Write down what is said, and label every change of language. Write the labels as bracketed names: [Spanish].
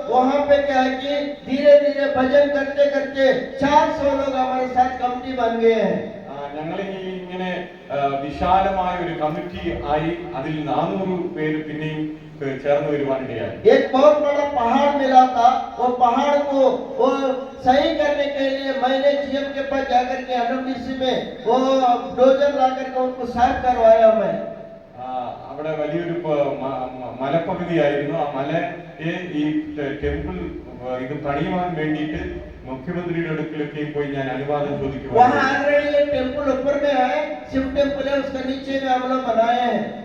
[Hindi] वहाँ पे क्या है कि धीरे-धीरे भजन करते 400 लोग हमारे साथ कमिटी बन गए हैं. [Malayalam] ഞങ്ങൾ ഇങ്ങനെ വിശാലമായ ഒരു കമ്മിറ്റി ആയി. അതിൽ 400 പേര് പിന്നെയും ചേർന്ന് വരുവാനിടയായി. [Hindi] एक बहुत बड़ा पहाड़ मिला था. वो पहाड़ को वो सही करने के लिए मैंने जीएम के पास जाकर के एनओडीसी में वो डोजर ला करके उनको साफ करवाया मैं. [Malayalam] അവിടെ വലിയൊരു മലപ്പകുതിയായിരുന്നു. ആ മലയെ ഈ ടെമ്പിൾ ഇത് പണിയുവാൻ വേണ്ടിയിട്ട് മുഖ്യമന്ത്രിയുടെ അടുക്കലൊക്കെ പോയി ഞാൻ അനുവാദം ചോദിക്കുവാൻ. [Hindi] वहाँ ऑलरेडी ये टेम्पल ऊपर में है. शिव टेम्पल है. उसके नीचे में हम लोग बनाए हैं.